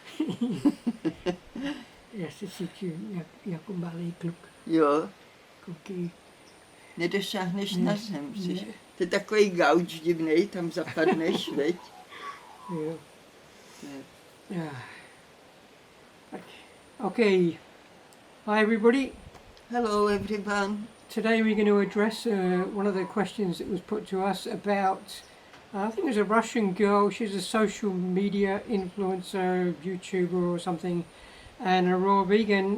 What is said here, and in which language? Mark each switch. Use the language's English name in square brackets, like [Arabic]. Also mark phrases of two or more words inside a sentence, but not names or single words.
[Czech] Ja se cítí jako malý kluk. Jo, Koukej. nedošáhneš Ne, na zem. ne. To je takový gauč divnej, tam zapadneš, veď? Jo. Ne. [English] Yeah. Okay. Hi everybody. Hello everyone. Today we're going to address one of the questions that was put to us about, I think it was a Russian girl. She's a social media influencer, YouTuber or something, and a raw vegan.